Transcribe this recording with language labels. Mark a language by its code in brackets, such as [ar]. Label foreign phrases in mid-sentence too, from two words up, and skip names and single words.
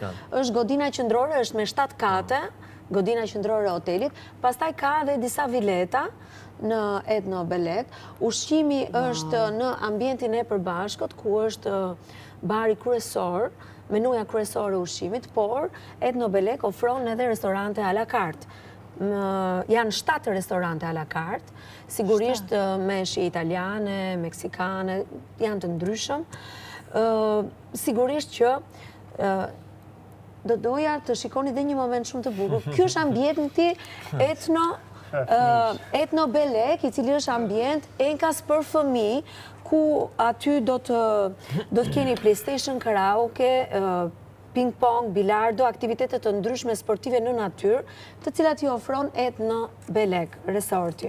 [sq] Është godina qendrore, është me 7 kate, godina qendrore e hotelit, pastaj ka dhe disa vileta në Etno Belek. Ushqimi është në ambientin e përbashkët, ku është bari kryesor, menuja kryesore e ushqimit, por Etno Belek ofron edhe restorante [fr] à la carte. [sq] Janë 7 restorante [fr] à la carte, [sq] sigurisht me shi italiane, meksikane, janë të ndryshëm. Sigurisht që do doja të shikoni dhe një moment shumë të bukur. Ky është ambienti Etno Belek, i cili është ambient enkas për fëmijë, ku aty do të keni PlayStation, karaoke, ping-pong, bilardo, aktivitetet të ndryshme sportive në natyrë, të cilat i ofron Etno Belek, resorti.